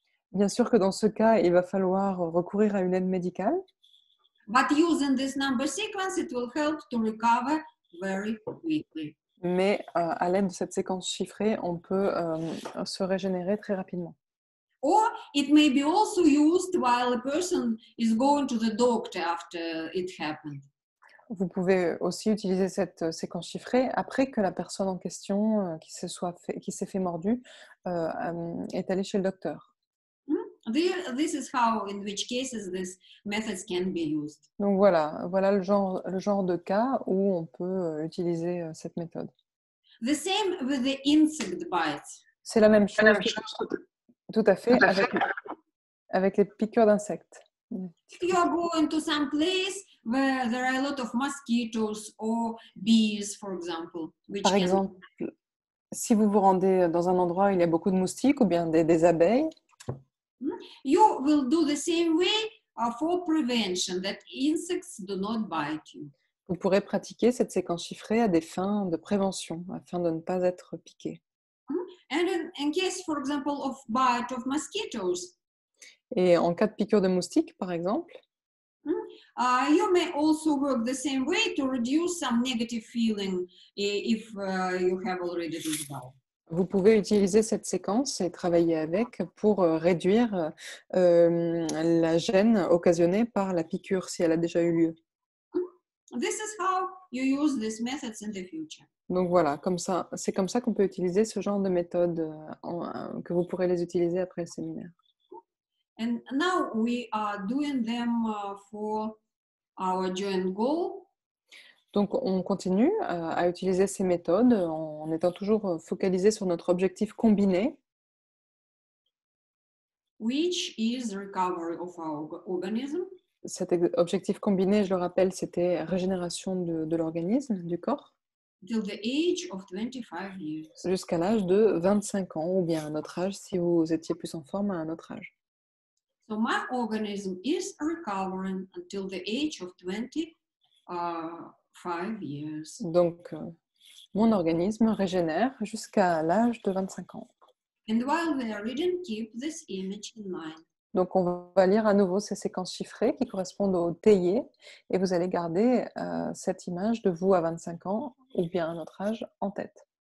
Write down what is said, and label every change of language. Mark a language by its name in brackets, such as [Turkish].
[French] Bien sûr que dans ce cas, il va falloir recourir à une aide médicale. [English] But using this number sequence, it will help to recover very quickly. [French] Mais à l'aide de cette séquence chiffrée, on peut se régénérer très rapidement. [English] Or it may be also used while a person is going to the doctor after it happened. [French] Vous pouvez aussi utiliser cette séquence chiffrée après que la personne en question qui s'est fait mordu est allée chez le docteur. [English] This is how, in which cases, these methods can be used. [French] Donc voilà le genre de cas où on peut utiliser cette méthode. [English] The same with the insect bites. [French] C'est la même chose, tout à fait, avec les piqûres d'insectes. [English] If you are going to some place where there are a lot of mosquitoes or bees, for example, [French] Par exemple, si vous vous rendez dans un endroit où il y a beaucoup de moustiques ou bien des abeilles, [English] you will do the same way for prevention, that insects do not bite you. [French] vous pourrez pratiquer cette séquence chiffrée à des fins de prévention, afin de ne pas être piqué. [English] And in case, for example, of bite of mosquitoes, [French] Et en cas de piqûre de moustiques, par exemple, [English] you may also work the same way to reduce some negative feeling if you have already reached out. [French] vous pouvez utiliser cette séquence et travailler avec pour réduire la gêne occasionnée par la piqûre si elle a déjà eu lieu. [English] This is how you use these methods in the future. [French] Donc voilà, c'est comme ça qu'on peut utiliser ce genre de méthodes que vous pourrez les utiliser après le séminaire. [English] And now we are doing them for our joint goal. [French] Donc on continue à utiliser ces méthodes en étant toujours focalisé sur notre objectif combiné, [English] which is recovery of our organism. [French] Cet objectif combiné, je le rappelle, c'était régénération de l'organisme, du corps, [English] Till the age of 25 years. [French] jusqu'à l'âge de 25 ans, ou bien à un autre âge, si vous étiez plus en forme à un autre âge. [English] So my organism is recovering until the age of 25 years. [French] Donc, mon organisme régénère jusqu'à l'âge de 25 ans. [English] And while we are reading, keep this image in mind. [French] Donc, on va lire à nouveau ces séquences chiffrées qui correspondent au théier et vous allez garder cette image de vous à 25 ans ou bien à un autre âge en tête.